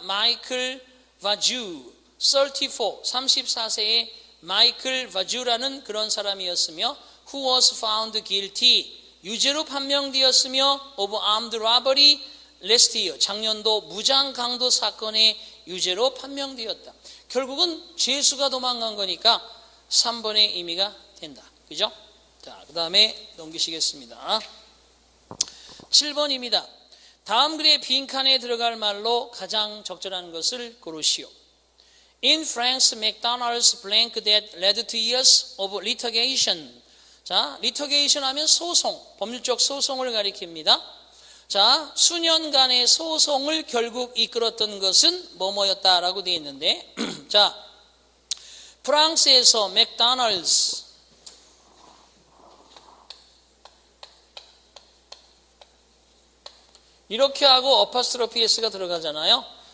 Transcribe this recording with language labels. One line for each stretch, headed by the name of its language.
Korean: 마이클 바주, 34세의 마이클 바주라는 그런 사람이었으며
English: who was found guilty,
Korean: 유죄로 판명되었으며
English: of armed robbery last year,
Korean: 작년도 무장 강도 사건의 유죄로 판명되었다. 결국은 죄수가 도망간 거니까 3번의 의미가 된다. 그죠? 자, 그 다음에 넘기시겠습니다. 7번입니다. 다음 글의 빈칸에 들어갈 말로 가장 적절한 것을 고르시오.
English: In France, McDonald's blank that led to years of litigation.
Korean: 자, litigation 하면 소송, 법률적 소송을 가리킵니다. 자, 수년간의 소송을 결국 이끌었던 것은 뭐뭐였다라고 되어 있는데, 자, 프랑스에서 맥도날드 이렇게 하고 어파스트로피 S가 들어가잖아요.